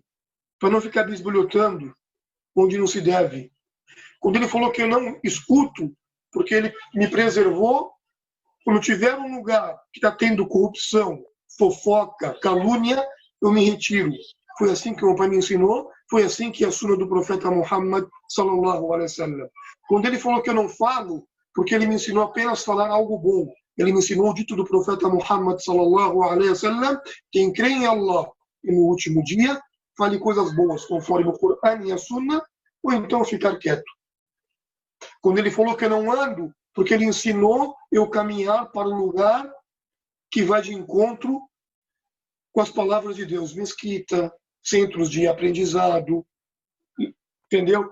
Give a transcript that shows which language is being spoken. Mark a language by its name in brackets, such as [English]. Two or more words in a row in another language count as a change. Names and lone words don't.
[Portuguese] Para não ficar bisbilhotando onde não se deve. Quando ele falou que eu não escuto, porque ele me preservou, quando tiver um lugar que está tendo corrupção, fofoca, calúnia, eu me retiro. Foi assim que o meu pai me ensinou, foi assim que a sunna do profeta Muhammad [Arabic] صلى الله عليه وسلم. [Portuguese] Quando ele falou que eu não falo, porque ele me ensinou apenas a falar algo bom. Ele me ensinou o dito do profeta Muhammad [Arabic] صلى الله عليه وسلم, [Portuguese] quem crê em Allah e no último dia, fale coisas boas, conforme o Corão e a sunna, ou então ficar quieto. Quando ele falou que eu não ando, porque ele ensinou eu caminhar para um lugar que vai de encontro com as palavras de Deus, mesquita, centros de aprendizado, entendeu?